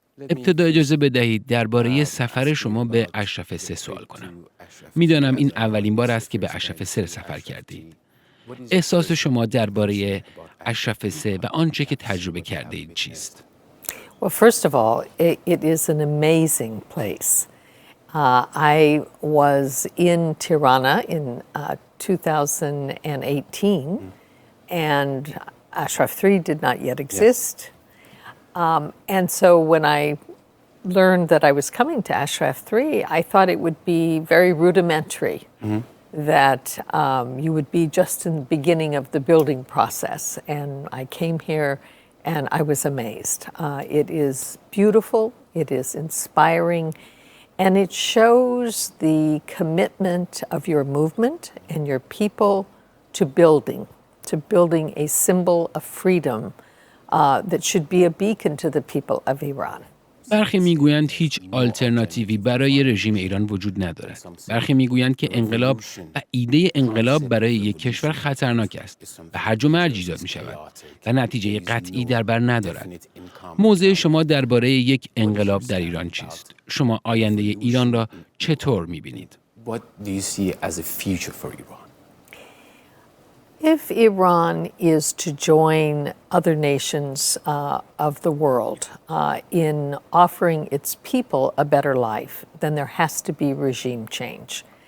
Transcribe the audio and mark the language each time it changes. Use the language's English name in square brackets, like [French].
[Persian] ابتدا اجازه بدهید درباره سفر شما به اشرف 3 سوال کنم. میدانم این اولین بار است که به اشرف 3 سفر کردید. احساس شما درباره اشرف 3 و آنچه که تجربه کرده اید چیست؟ [English] Well, first of all, it is an amazing place. I was in Tirana in 2018, and Ashraf 3 did not yet exist. And so when I learned that I was coming to Ashraf 3, I thought it would be very rudimentary, that you would be just in the beginning of the building process. And I came here and I was amazed. It is beautiful, it is inspiring, and it shows the commitment of your movement and your people to building a symbol of freedom that should be a beacon to the people of Iran. [Persian] برخی میگویند هیچ آلترناتیوی برای رژیم ایران وجود ندارد. برخی میگویند که انقلاب و ایده انقلاب برای یک کشور خطرناک است و هرج و مرج ایجاد می شود و نتیجه قطعی در بر ندارد. موضع شما درباره یک انقلاب در ایران چیست؟ شما آینده ایران را چطور می بینید؟ [English] What do you see as a future for Iran? If Iran is to join other nations of the world in offering its people a better life, then there has to be regime change.